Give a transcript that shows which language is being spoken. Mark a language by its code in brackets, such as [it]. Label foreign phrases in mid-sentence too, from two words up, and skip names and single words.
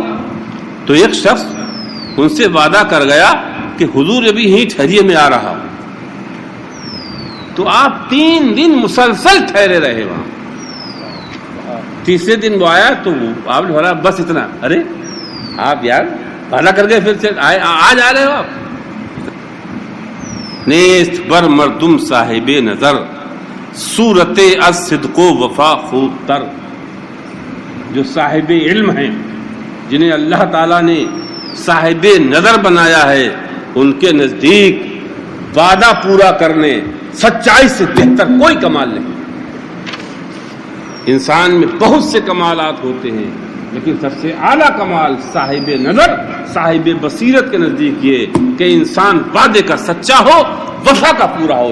[ur] تو ایک شخص ان سے وعدہ کر گیا کہ حضور ابھی ہی ٹھہریے میں آ رہا ہوں. تو آپ 3 دن مسلسل ٹھہرے رہے وہاں. تیسرے دن وہ آیا تو آپ نے بولا بس اتنا. ارے آپ یار وعدہ کر گئے پھر سے آج آ رہے ہو آپ. [fa] نیست بر مردم صاحب نظر، صورت الصدق و وفا خوب تر. [ur] جو صاحب علم ہیں، جنہیں اللہ تعالیٰ نے صاحب نظر بنایا ہے، ان کے نزدیک وعدہ پورا کرنے سچائی سے بہتر کوئی کمال نہیں. انسان میں بہت سے کمالات ہوتے ہیں لیکن سب سے اعلیٰ کمال صاحب نظر، صاحب بصیرت کے نزدیک یہ کہ انسان وعدے کا سچا ہو، وفا کا پورا ہو.